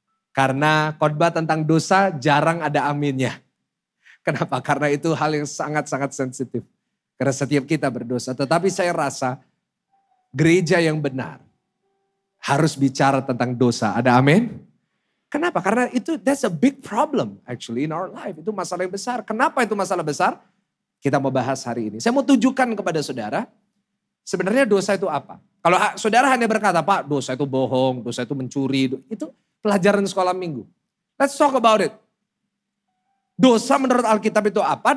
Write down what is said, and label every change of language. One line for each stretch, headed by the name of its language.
Indonesian: Karena khotbah tentang dosa jarang ada aminnya. Kenapa? Karena itu hal yang sangat-sangat sensitif. Karena setiap kita berdosa. Tetapi saya rasa gereja yang benar harus bicara tentang dosa. Ada amin? Kenapa? Karena
English: that's a big problem actually in our life.
Indonesian: Itu masalah yang besar. Kenapa itu masalah besar? Kita mau bahas hari ini. Saya mau tunjukkan kepada saudara, sebenarnya dosa itu apa? Kalau saudara hanya berkata, Pak dosa itu bohong, dosa itu mencuri. Itu pelajaran sekolah minggu.
English: Let's talk about it.
Indonesian: Dosa menurut Alkitab itu apa?